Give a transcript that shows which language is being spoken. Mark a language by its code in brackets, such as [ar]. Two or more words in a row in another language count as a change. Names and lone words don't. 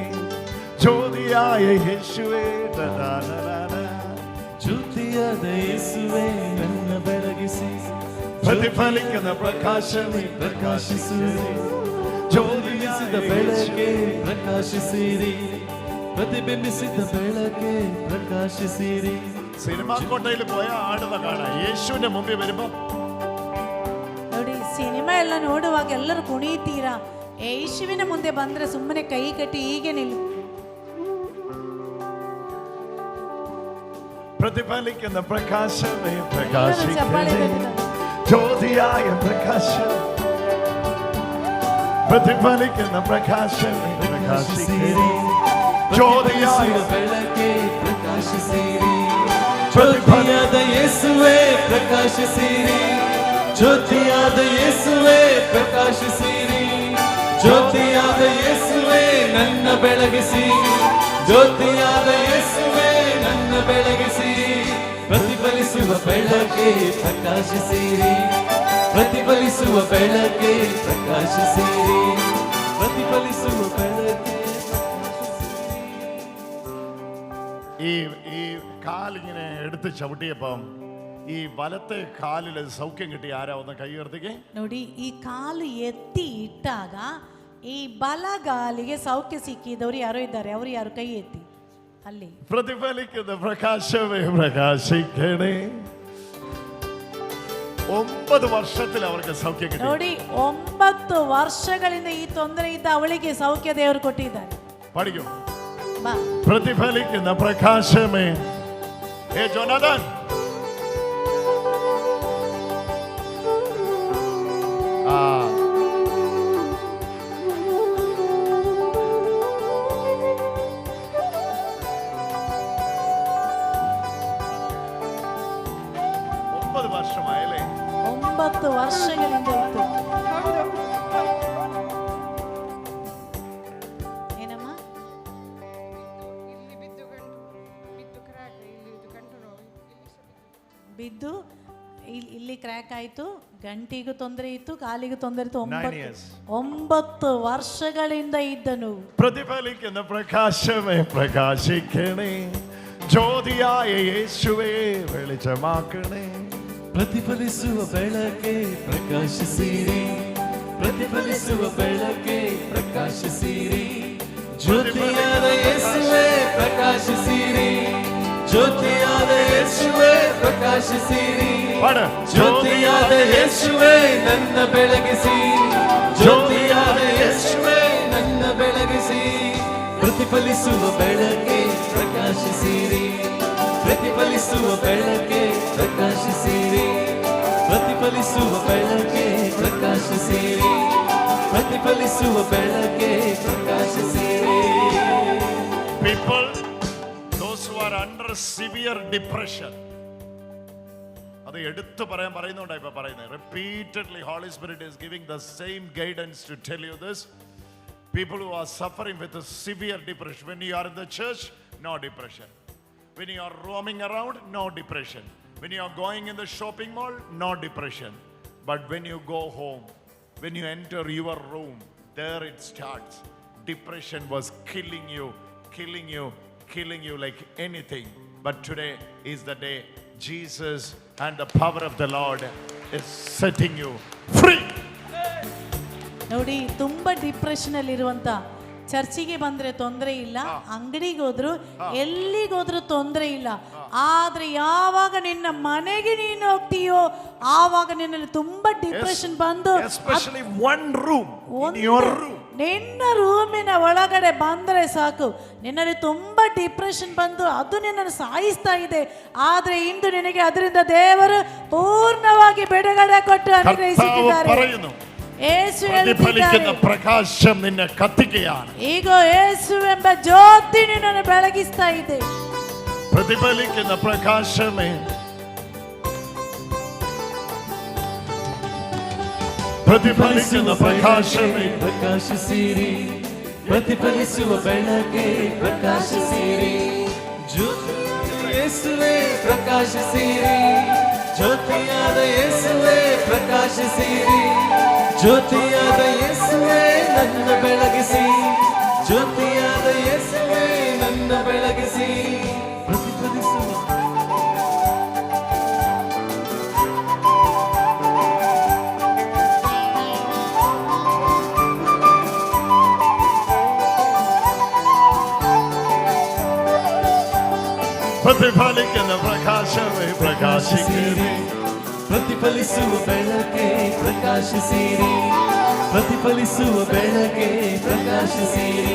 [ml] ജ്യോതിയായ യേശുവേ [kn] ಜ್ಯೋತಿಯಾದ ಯೇಸುವೇ ನನ್ನ ಬೆಳಗಿಸಿ, [ml] പ്രതിഫലിക്കുന്ന പ്രകാശമേ [kn] ಪ್ರಕಾಶಿಸಿರಿ, ಜ್ಯೋತಿಸಿದ ಬೆಳಕೆ ಪ್ರಕಾಶಿಸಿರಿ, ಪ್ರತಿಬಿಂಬಿಸಿದ ಬೆಳಕೆ ಪ್ರಕಾಶಿಸಿರಿ. [ml] സിനിമാ കോട്ടയിൽ പോയ ആടുന്ന കാണാം. യേശുവിന്റെ മുമ്പിൽ വരുമ്പോ [kn] ನೋಡಿ, ಸಿನಿಮಾ ಎಲ್ಲ ನೋಡುವಾಗ ಎಲ್ಲರೂ ಕುಣಿತೀರಾ. ಯೇಸುವಿನ ಮುಂದೆ ಬಂದ್ರೆ ಸುಮ್ಮನೆ ಕೈ ಕಟ್ಟಿ ಹೀಗೆ ನಿಲ್ಲು. [ml] പ്രതിഫലിക്കുന്ന പ്രകാശമേ പ്രകാശിക്കണേ. ജ്യോതിയായ പ്രകാശം, പ്രതിഫലിക്കുന്ന പ്രകാശമേ പ്രകാശിക്കണേ. ജ്യോതിയായ [kn] ಬೆಳಕೆ ಪ್ರಕಾಶಿಸಿರಿ, ಜ್ಯೋತಿಯಾದ ಯೇಸುವೇ ಪ್ರಕಾಶಿಸಿರಿ, ಜ್ಯೋತಿಯಾದ ಯೇಸುವೇ ಪ್ರಕಾಶಿಸಿರಿ, ಜ್ಯೋತಿಯಾದ ಯೇಸುವೇ ನನ್ನ ಬೆಳಗಿಸಿ, ಜ್ಯೋತಿಯಾದ ಯೇಸುವೇ ನನ್ನ ಬೆಳಗಿಸಿ. ಪ್ರತಿಫಲಿಸುವ ಬೆಳಕೆ ಪ್ರಕಾಶಿಸಿರಿ, ಪ್ರತಿಫಲಿಸುವ ಬೆಳಕೆ ಪ್ರಕಾಶಿಸಿರಿ, ಪ್ರತಿಫಲಿಸುವ ಬೆಳಕೆ. [ml] ഈ കാലിങ്ങനെ എടുത്ത് ചവിട്ടിയപ്പം ഈ വലത്തെ കാലിൽ സൗഖ്യം കിട്ടി. ആരാ ഒന്ന് കൈ ഉയർത്തിക്കേ. [kn] ನೋಡಿ, ಈ ಕಾಲು ಎತ್ತಿ ಇಟ್ಟಾಗ ಈ ಬಲಗಾಲಿಗೆ ಸೌಖ್ಯ ಸಿಕ್ಕಿದವರು ಯಾರೋ ಇದ್ದಾರೆ. ಅವರು ಯಾರು? ಕೈ ಎತ್ತಿ ಅಲ್ಲಿ. [ml] പ്രതിഫലിക്കുന്ന പ്രകാശമേ പ്രകാശിക്കണേ. 9 വർഷത്തിൽ അവർക്ക് സൗഖ്യം കിട്ടി. [kn] ನೋಡಿ, 9 ವರ್ಷಗಳಿಂದ ಈ ತೊಂದರೆ ಇದ್ದ ಅವಳಿಗೆ ಸೌಖ್ಯ ದೇವರು ಕೊಟ್ಟಿದ್ದಾರೆ. [ml] പഠിക്കും. [kn] ಬಾ. [ml] പ്രതിഫലിക്കുന്ന പ്രകാശമേ. ഏ ജോനാഥൻ, ആ വർഷമായല്ലേ? [kn] 9 ವರ್ಷಗಳಿಂದ ಇತ್ತು. ಏನಮ್ಮ? ಬಿದ್ದು ಇಲ್ಲಿ ಕ್ರ್ಯಾಕ್ ಆಯ್ತು, ಗಂಟಿಗೂ ತೊಂದರೆ ಇತ್ತು, ಕಾಲಿಗೂ ತೊಂದರೆ ಇತ್ತು. 9 ವರ್ಷಗಳಿಂದ ಇದ್ದನು. [ml] പ്രതിഫലിക്കുന്ന പ്രകാശമേ പ്രകാശിക്കണേ. ജ്യോതിയായ യേശുവേ വെളിച്ചമാക്കണേ. [kn] ಪ್ರತಿಫಲಿಸುವ ಬೆಳಕೆ ಪ್ರಕಾಶಿಸಿರಿ, ಪ್ರತಿಫಲಿಸುವ ಬೆಳಕೆ ಪ್ರಕಾಶಿಸಿರಿ, ಜ್ಯೋತಿಯಾದ ಯೇಸುವೇ ಪ್ರಕಾಶಿಸಿರಿ, ಜ್ಯೋತಿಯಾದ ಯೇಸುವೇ ಪ್ರಕಾಶಿಸಿರಿ, ಜ್ಯೋತಿಯಾದ ಯೇಸುವೇ ನನ್ನ ಬೆಳಗಿಸಿ, ಜ್ಯೋತಿಯಾದ ಯೇಸುವೇ ನನ್ನ ಬೆಳಗಿಸಿ. ಪ್ರತಿಫಲಿಸುವ ಬೆಳಕೆ ಪ್ರಕಾಶಿಸಿರಿ, ಪ್ರತಿಫಲಿಸುವ ಬೆಳಕೆ ಪ್ರಕಾಶಿಸಿರಿ, ಪ್ರತಿಫಲಿಸುವ ಬೆಳಕೆ ಪ್ರಕಾಶಿಸಿರಿ, ಪ್ರತಿಫಲಿಸುವ ಬೆಳಕೆ ಪ್ರಕಾಶಿಸಿರಿ. [en] People, those who are under severe depression, [ml] അത് അത് എടുത്തു പറയാൻ പറയുന്നുണ്ടായി ഇപ്പൊ പറയുന്നത്. [en] Repeatedly Holy Spirit is giving the same guidance to tell you this. People who are suffering with a severe depression, when you are in the church, no depression. When you are roaming around, no depression. When you are going in the shopping mall, no depression. But when you go home, when you enter your room, there it starts. Depression was killing you like anything. But today is the day Jesus and the power of the Lord is setting you free. [kn] ನೋಡಿ, ತುಂಬಾ ಡಿಪ್ರೆಷನ್ ಅಲ್ಲಿ ಇರುವಂತ ಚರ್ಚಿಗೆ ಬಂದ್ರೆ ತೊಂದರೆ ಇಲ್ಲ, ಅಂಗಡಿಗೆ ಹೋದ್ರು ಎಲ್ಲಿಗೋದ್ರು ತೊಂದರೆ ಇಲ್ಲ. ಆದ್ರೆ ಯಾವಾಗ ನಿನ್ನ ಮನೆಗೆ ನೀನು ಹೋಗ್ತೀಯೋ ಆವಾಗ ನಿನ್ನಲ್ಲಿ ತುಂಬಾ ಡಿಪ್ರೆಷನ್ ಬಂದು [en] Especially one room, in your room. [kn] ನಿನ್ನ ರೂಮಿನ ಒಳಗಡೆ ಬಂದ್ರೆ ಸಾಕು, ನಿನ್ನಲ್ಲಿ ತುಂಬಾ ಡಿಪ್ರೆಷನ್ ಬಂದು ಅದು ನಿನ್ನನ್ನು ಸಾಯಿಸ್ತಾ ಇದೆ. ಆದ್ರೆ ಇಂದು ನಿನಗೆ ಅದರಿಂದ ದೇವರು ಪೂರ್ಣವಾಗಿ ಬಿಡುಗಡೆ ಕೊಟ್ಟು ಅನುಗ್ರಹಿಸಿದ್ದಾರೆ. ಯೇಸು [ml] പ്രതിഫലിക്കുന്ന പ്രകാശം നിന്നെ കത്തിക്കുകയാണ്. [kn] ಈಗ ಯೇಸು ಎಂಬ ಜ್ಯೋತಿ ನಿನ್ನನ್ನು ಬೆಳಗಿಸ್ತಾ ಇದೆ. [ml] പ്രതിഫലിക്കുന്ന പ്രകാശമേ, പ്രതിഫലിക്കുന്ന പ്രകാശമേ, [kn] ಪ್ರಕಾಶಿಸಿರಿ, ಪ್ರತಿಫಲಿಸುವ ಬೆಳಕೆ ಪ್ರಕಾಶಿಸಿರಿ. ಜ್ಯೋತಿಯಾದ ಯೇಸುವೇ ಪ್ರಕಾಶಿಸಿರಿ, ಜ್ಯೋತಿಯಾದ ಯೇಸುವೇ ಪ್ರಕಾಶಿಸಿರಿ. ಜ್ಯೋತಿಯಾದ ಯೇಸುವೇ ನನ್ನ ಬೆಳಗಿಸಿ, ಜ್ಯೋತಿಯಾದ ಯೇಸುವೇ ನನ್ನ ಬೆಳಗಿಸಿ. ಪ್ರತಿಫಲಿಸುವ [ml] പ്രതിഫലിക്കുന്ന പ്രകാശമേ പ്രകാശിസിരി, [kn] ಪ್ರತಿಫಲಿಸುವ ಬೆಳಕೆ ಪ್ರಕಾಶಿಸಿರಿ, ಪ್ರತಿಫಲಿಸುವ ಬೆಳಕೆ ಪ್ರಕಾಶಿಸಿರಿ.